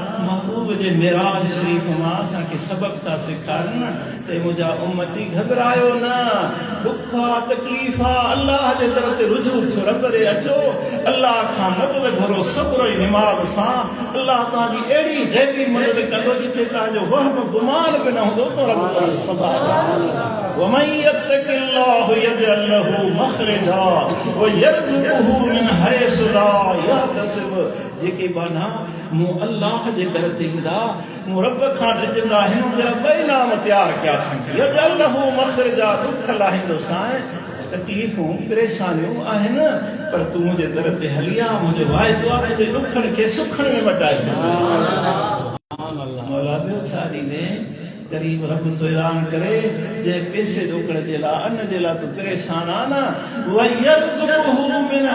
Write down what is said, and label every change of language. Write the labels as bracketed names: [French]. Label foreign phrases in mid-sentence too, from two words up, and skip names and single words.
[Sindhi] महबूब जे मेराज शरीफ़ मां असांखे सबक था सेखारनि त मुंहिंजा उम्मती घबरायो न दुख आहे तकलीफ़ आहे अल्लाह जे तरफ़ ते रुजू थियो रब ॾे अचो अल्लाह खां मदद घुरो सब्र ऐं निमाज़ सां अल्लाह तव्हांजी अहिड़ी ग़ैबी मदद कंदो जिथे तव्हांजो वहम गुमान बि न हूंदो त रब तव्हांजो संभालंदो [Arabic] ومن يتق الله يجعل له مخرجا ويرزقه من حيث لا يحتسب [Sindhi] जेके बाना मूं अल्लाह जे दर ते ईंदा मूं रब खां डिॼंदा हिन जा ॿई नाम तयारु कया अथनि [Arabic] يجعل له مخرجا [Sindhi] दुख लाहींदो साईं तकलीफ़ूं परेशानियूं आहिनि पर तूं मुंहिंजे दर ते हली आ मुंहिंजो वाइदो आहे तुंहिंजे ॾुखनि खे सुखनि में मटाए मौला ॿियो छा ॾींदे करीब रब तो ऐलान करे जे पैसे ॾोकड़ जे लाइ अन्न जे लाइ तूं परेशान आहे न [Arabic] ويرزقه من